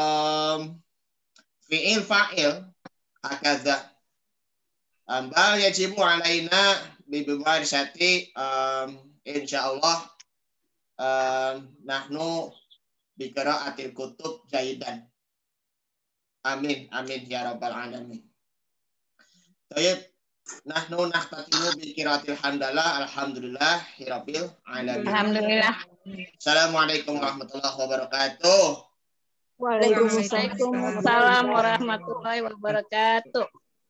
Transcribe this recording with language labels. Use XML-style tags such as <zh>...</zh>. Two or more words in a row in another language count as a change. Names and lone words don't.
<ar>فعل فاعل هكذا بل يجب علينا بممارسة إن شاء الله نحن بقراءة الكتب جيدا. آمين يا رب العالمين. Baik, نحن نختتم بقراءة الحمدلة الحمد لله رب العالمين. Alhamdulillah. السلام عليكم ورحمة الله وبركاته. وعليكم السلام ورحمة الله وبركاته.</ar>